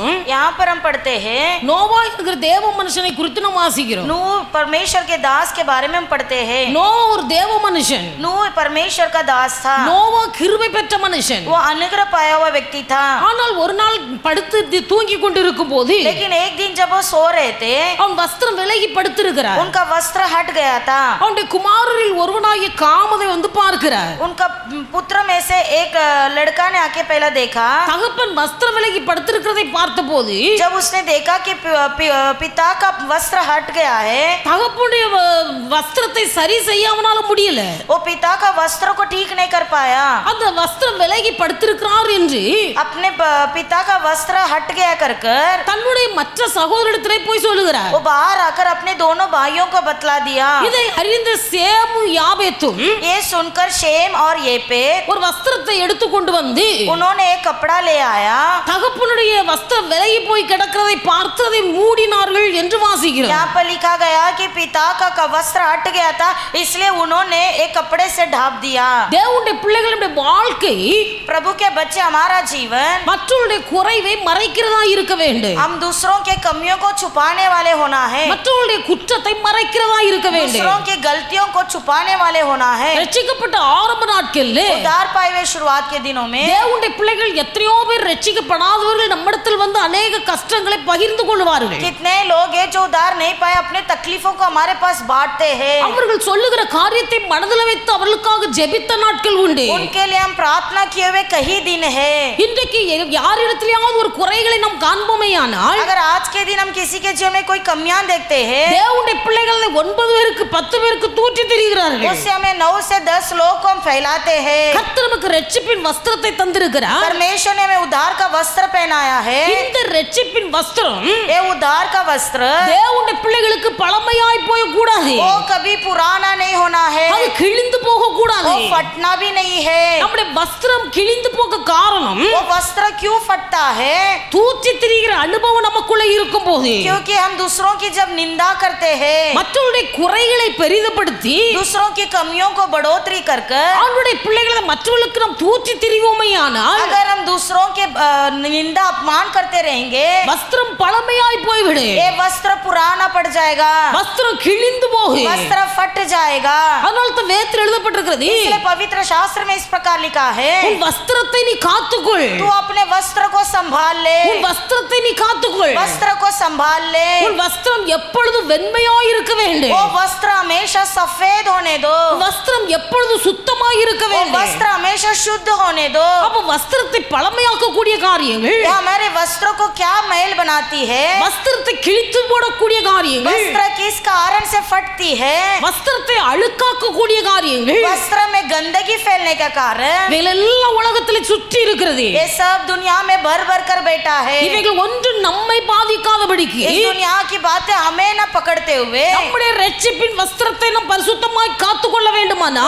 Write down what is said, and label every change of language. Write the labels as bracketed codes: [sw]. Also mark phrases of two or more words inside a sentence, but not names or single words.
[hi] यहाँ पर हम पढ़ते हैं [ta] நோவா என்கிற தேவ மனுஷனை குறித்து நாம் வாசிக்கிறோம். [hi] नूह परमेश्वर के दास के बारे में हम पढ़ते हैं। [ta] நோவா ஒரு தேவ மனுஷன். [hi] नूह परमेश्वर का दास था, [ta] நோவா கிருபை பெற்ற மனுஷன். [hi] वो अनुग्रह पाया हुआ व्यक्ति था। [ta] ஆனால் ஒரு நாள் படுத்து தூங்கி கொண்டிருக்கும் போது [hi] लेकिन एक दिन जब वो सो रहे थे [ta] அவன் வஸ்திரம் விலகி படுத்திருக்கிறார். [hi] उनका वस्त्र हट गया था। [ta] அவனுடைய குமாரரில் ஒருவனாகிய காமதை வந்து பார்க்கிறார். [hi] उनका पुत्र में से एक लड़का ने आके पहला देखा। [ta] தகப்பன் வஸ்திரம் விலகி படுத்திருக்கிறதை பார்த்தபோது [hi] जब उसने देखा कि पिता का वस्त्र हट गया है, [ta] தகப்பனுடைய வஸ்திரத்தை சரி செய்ய அவனால முடியல. [hi] वो पिता का वस्त्र को ठीक नहीं कर पाया। [ta] அந்த வஸ்திரம் விலகி படுத்திருக்கிறார் என்று [hi] अपने पिता का वस्त्र हट गया कर [ta] தன்னுடைய மற்ற சகோதரத்திலே போய் சொல்லுகிறார். [hi] वो बाहर आकर अपने दोनों भाइयों को बतला दिया। [ta] இதை அறிந்த சேமு யாபேத்தும் [hi] ये सुनकर शेम और येपेत [ta] ஒரு வஸ்திரத்தை எடுத்து கொண்டு வந்து [hi] उन्होंने एक कपड़ा ले आया। [ta] தகப்பனுடைய வஸ்திரம் விலகி போய் கிடக்கிறதை பார்த்து அதை மூடினார்கள் என்று வாசிக்கிறோம். [hi] यहाँ पर लिखा गया कि पिता का वस्त्र हट गया था इसलिए उन्होंने एक कपड़े से ढाप दिया। [ta] தேவனுடைய பிள்ளைகளுடைய வாழ்க்கை [hi] प्रभु के बच्चे हमारा जीवन [ta] மற்றவருடைய குறைவை மறைக்கிறதா இருக்க வேண்டும். [hi] हम दूसरों के कमियों को छुपाने वाले होना है, [ta] மற்றவருடைய குற்றத்தை மறைக்கிறதா இருக்க வேண்டும். [hi] दूसरों की गलतियों को छुपाने वाले होना है। [ta] ரட்சிக்கப்பட்ட ஆரம்ப நாட்களில் [hi] उद्धार पाए हुए शुरुआत के दिनों में [ta] தேவனுடைய பிள்ளைகள் எத்தனையோ பேர் ரட்சிக்கப்படாதவர்கள் நம்மிடத்தில் வந்து अनेक கஷ்டங்களை பகிர்ந்து கொள்வார்கள். [hi] कितने लोग हैं जो उद्धार नहीं पाए अपने तकलीफों को हमारे पास बांटते हैं। [ta] அவர்கள் சொல்லுகிற காரியத்தை மனதில் வைத்து அவர்களுக்காக ஜெபித்த நாட்கள் உண்டு. [hi] उनके लिए हम प्रार्थना किए हुए कई दिन है। [ta] இன்றைக்கு யாரிடத்திலேயாவது ஒரு குறைகளை நாம் காண்போமேயானால் [hi] अगर आज के दिन हम किसी के जीवन में कोई कमियां देखते हैं, [ta] தேவனுடைய பிள்ளைகள் 9 பேருக்கு 10 பேருக்கு தூற்றி திரிகிறார்கள். [hi] उससे हमें 9 से 10 लोग को हम फैलाते हैं। [ta] கர்த்தர் நமக்கு ரட்சிப்பின் வஸ்திரத்தை தந்திருக்கிறார். [hi] परमेश्वर ने हमें उद्धार का वस्त्र पहनाया है। [ta] இந்த ரட்சிப்பின் வஸ்திரம் [hi] ये उद्धार का वस्त्र [ta] தேவனுடைய பிள்ளைகளுக்கு பழமையாய் போய் கூடாது, [hi] वो कभी पुराना नहीं होना है, [ta] அது கிழிந்து போக கூடாது. [hi] वो फटना भी नहीं है। [ta] நம்முடைய வஸ்திரம் கிழிந்து போக காரணம் [hi] वो वस्त्र क्यों फटता है? [ta] தூற்றி திரிகிற அனுபவம் நமக்குள்ள இருக்கும் போது, [hi] क्योंकि हम दूसरों की जब निंदा करते हैं, [ta] மற்றவருடைய குறைகளை பெரிதப்படுத்தி [hi] दूसरों की कमियों को बढ़ोतरी कर कर [ta] அவருடைய பிள்ளைகளை மற்றவர்களுக்கு நாம் தூற்றி திரிவோமையானால் [hi] अगर हम दूसरों के निंदा अपमान करते रहेंगे, [ta] வஸ்திரம் பழமையாய் போய்விடு, [hi] ये वस्त्र पुराना पड़ जाएगा, [ta] வஸ்திரம் கிழிந்து போகு. [hi] वस्त्र फट जाएगा। [ta] அதனால தான் வேதத்தில் எழுதப்பட்டிருக்கிறது, [hi] इसलिए पवित्र शास्त्र में इस प्रकार लिखा है, [ta] உன் வஸ்திரத்தை நீ காத்துக்கொள், [hi] तू अपने वस्त्र को संभाल ले, [ta] உன் வஸ்திரத்தை நீ காத்துக்கொள், [hi] वस्त्र को संभाल ले, [ta] உன் வஸ்திரம் எப்பொழுதும் வெண்மையாய் இருக்க வேண்டும், [hi] वो वस्त्र हमेशा सफेद होने दो, [ta] வஸ்திரம் எப்பொழுதும் சுத்தமாய் இருக்க [hi] वो [ta] வேண்டும். [hi] वस्त्र हमेशा शुद्ध होने दो। [ta] அப்ப வஸ்திரத்தை பழமையாக்க கூடிய காரியங்கள், [hi] ये हमारे वस्त्रों को क्या मैल बनाती है? [ta] வஸ்திரத்தை கிழித்து போடக்கூடிய காரியங்கள், [hi] वस्त्र किस कारण से फटती है? [ta] வஸ்திரத்தை அழுக்காக்க கூடிய காரியங்கள், [hi] वस्त्र में गंदगी फैलने का कारण [ta] இவைகளெல்லாம் உலகத்தில் சுற்றி இருக்கிறது. [hi] ये सब दुनिया में भर भर कर बैठा है। [ta] இவைகள் ஒன்று நம்மை பாதிக்காதபடிக்கு [hi] इस दुनिया की बातें हमें न पकड़ते हुए, [ta] நம்முடைய ரட்சிப்பின் வஸ்திரத்தை நாம் பரிசுத்தமாய் காத்துக்கொள்ள வேண்டுமானால்,